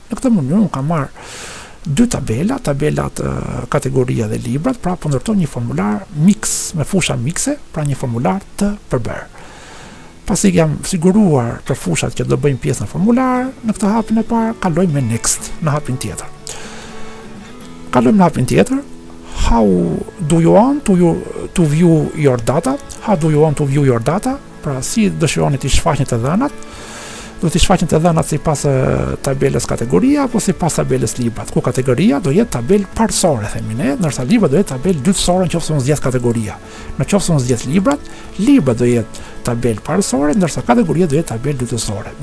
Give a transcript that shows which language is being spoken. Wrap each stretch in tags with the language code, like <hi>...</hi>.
<sq>Në këtë mënyrë unë kam marrë 2 tabelat kategoria dhe librat, pra po ndërtoj një formular mix me fusha mikse, pra një formular të përbërë. Pasi jam siguruar për fushat që do bëjmë pjesë në formular, në këtë hapin e parë kalojmë me next në hapin tjetër. Kalojmë në hapin tjetër.</sq> <en>How do you want to view your data? How do you want to view your data?</en> <sq>Pra si dëshironi të shfaqni të dhënat? Do të shfaqni të dhënat sipas tabelës kategoria apo sipas tabelës librat. Ku kategoria do jetë tabelë parsorë, themi ne, ndërsa libra do jetë tabelë dytësore nëse unë zgjedh kategoria. Nëse unë zgjedh librat, libra do jetë tabelë parsorë, ndërsa kategoria do jetë tabelë dytësore.</sq>